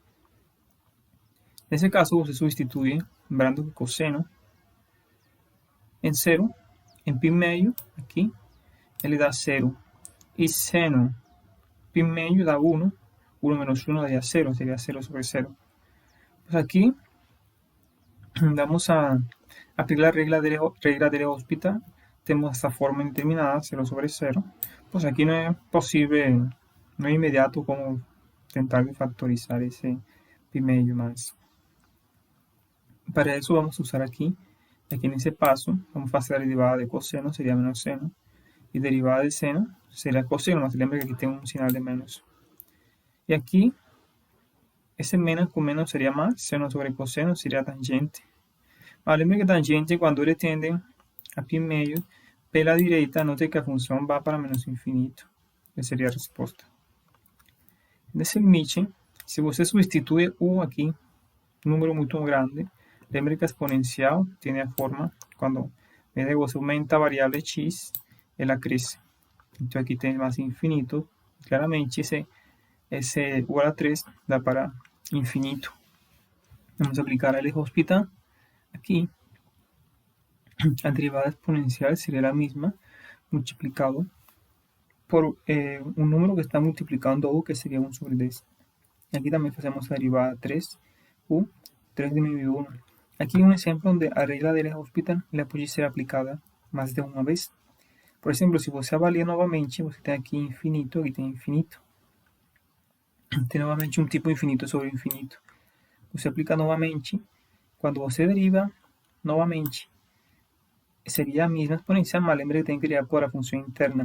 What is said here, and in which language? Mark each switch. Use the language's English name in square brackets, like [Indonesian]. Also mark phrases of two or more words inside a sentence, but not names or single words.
[Portuguese] Nesse caso, você substitui, lembrando que cosseno em 0, em π meio, aqui, ele dá 0. E seno π meio dá 1. 1 menos 1 daria 0, seria 0 sobre 0. [Spanish] Pues aquí vamos a aplicar la regla de L'Hospital. Tenemos esta forma indeterminada, 0 sobre 0. Pues aquí no es posible, no es inmediato como intentar factorizar ese pi medio más. Para eso vamos a usar aquí en ese paso, vamos a hacer la derivada de coseno, sería menos seno. Y derivada de seno sería coseno, más [Portuguese] lembra que [Spanish] aquí tengo un señal de menos. Y aquí, [Portuguese] esse menos com menos seria mais, seno sobre coseno seria tangente. Mas lembra que tangente, quando ele tende a π meio, pela direita, note que a função vai para menos infinito. Essa seria a resposta. Nesse limite, se você substitui u aqui, número muito grande, lembra que a exponencial tem a forma, quando você aumenta a variável x, ela cresce. Então aqui tem mais infinito. Claramente, esse igual a 3 dá para infinito. [Spanish] Vamos a aplicar a L'Hospital. Aquí, [Portuguese] a derivada [Spanish] exponencial sería la misma, multiplicado por un número que está multiplicando u, que sería 1 sobre 10. Y aquí también hacemos la derivada 3u, 3 disminuido 1. Aquí un ejemplo donde a regla de L'Hospital la puede ser aplicada más de una vez. Por ejemplo, [Portuguese] si você avalia novamente, você tem aqui infinito, aqui tem infinito. Tem novamente um tipo infinito sobre infinito. Você aplica novamente. Quando você deriva novamente, seria a mesma exponencial, mas lembra que tem que derivar por a função interna.